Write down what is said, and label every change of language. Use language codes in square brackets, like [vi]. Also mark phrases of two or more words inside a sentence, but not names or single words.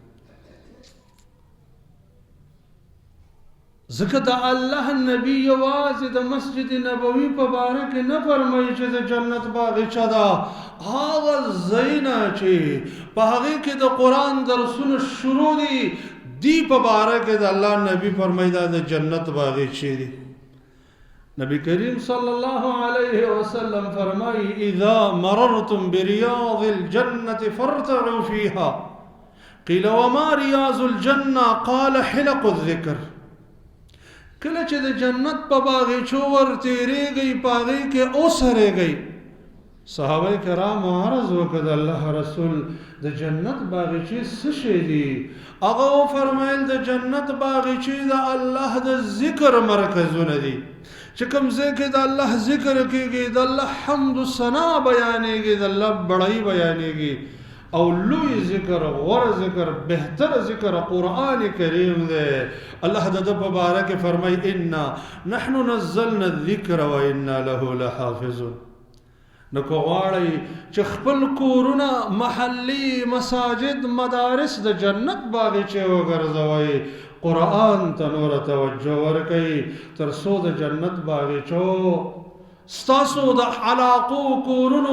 [ps] ځکه د الله نبی یوازې د مسجد نبوي په باره کې نه فرمایي چې د جنت باغچه ده، هغه ځایونه چې په هغې کې د قرآن درسونه شروع دي، دی په باره کې د الله نبی فرمایي دا د جنت باغچې دي. [ar] نبی کریم صلی الله علیه وسلم فرمایي اذا مررتم بریاض الجنة فارتعوا فيها قیل وما ریاض الجنة قال حلق الذکر. [ps] کله چې د جنت په باغچو ورتېرېږئ، په هغې کې اوسرېږئ. صحابه کرامو عرض وکړ د الله رسول د جنت باغچې څه شی دي؟ هغه وفرمیل د جنت باغچې د الله د ذکر مرکزونه دي. چې کوم ځای کې د الله ذکر کېږي، د الله حمد و ثنا بیانېږي، د الله بړۍ بیانېږي او لوی ذکر، غوره ذکر، بهتر ذکر قرآن کریم دی. الله د ده په باره کې فرمایي [ar] انا نحن نزلنا الذکر و انا له لحافظون. [ps] نو که غواړئ چې خپل کورونه محلي مساجد مدارس د جنت باغچې وګرځوئ قرآن ته نوره توجه ورکئ تر څو د جنت باغچو ستاسو د علاقو کورونو